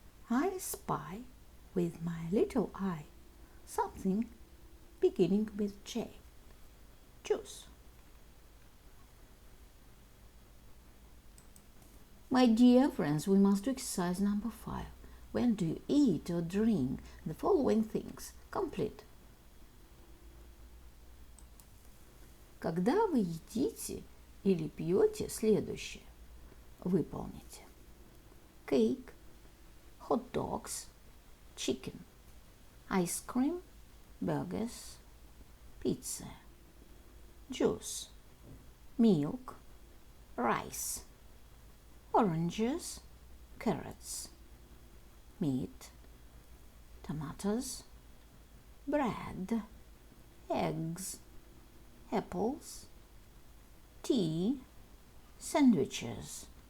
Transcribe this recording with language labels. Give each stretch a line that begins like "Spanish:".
English: I spy with my little eye something beginning with J. Juice. My dear friends, we must do exercise number 5. When do you eat or drink the following things? Complete.
Russian: Когда вы едите или пьете следующее, выполните.
English: Cake, hot dogs, chicken, ice cream, burgers, pizza, juice, milk, rice, oranges, carrots, meat, tomatoes, bread, eggs, apples, tea, sandwiches.